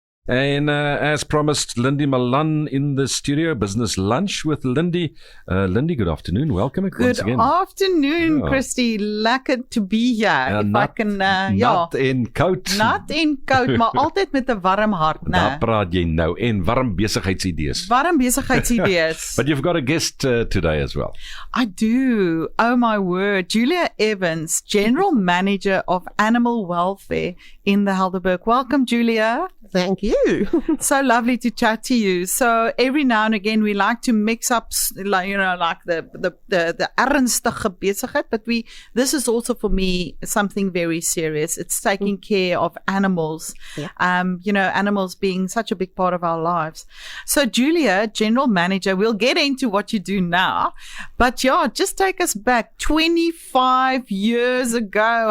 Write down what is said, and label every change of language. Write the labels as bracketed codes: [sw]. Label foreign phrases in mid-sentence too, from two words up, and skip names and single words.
[en] And as promised, Lindie Malan in the studio, Business Lunch with Lindie. Lindie, good afternoon. Welcome once again. Good afternoon, Christy. Lekker to be here. [af] Nat en koud. Nat en koud, maar altyd met 'n warm hart, né? Daar praat jy nou. En warm besigheidsidees. Warm besigheidsidees. [en] But you've got a guest today as well. I do. Oh my word. Julia Evans, General Manager of Animal Welfare in the Helderberg. Welcome, Julia. Thank you. So lovely to chat to you. So every now and again we like to mix up, like the [af] ernstige besigheid, [en] but this is also for me something very serious. It's taking care of animals. Yeah. Animals being such a big part of our lives. So Julia, General Manager, we'll get into what you do now, but just take us back 25 years ago.